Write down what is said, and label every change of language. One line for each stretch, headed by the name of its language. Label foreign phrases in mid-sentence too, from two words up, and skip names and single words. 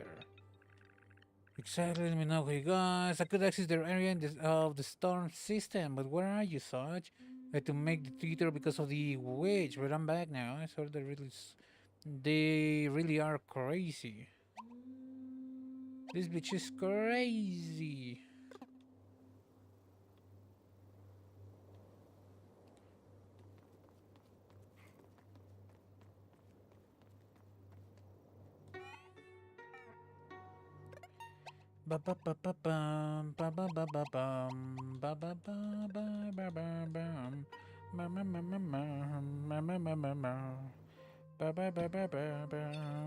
English: Exactly, let me know where you guys. I could access the area of the storm system, but where are you, Sarge? I had to make the detour because of the witch, but I'm back now. I saw they really are crazy. This bitch is crazy. Ba ba ba ba bum ba ba ba ba bum ba ba ba ba ba ba bum ma ma ma ma ma ma ma ma ma ma ba ba ba ba ba bum.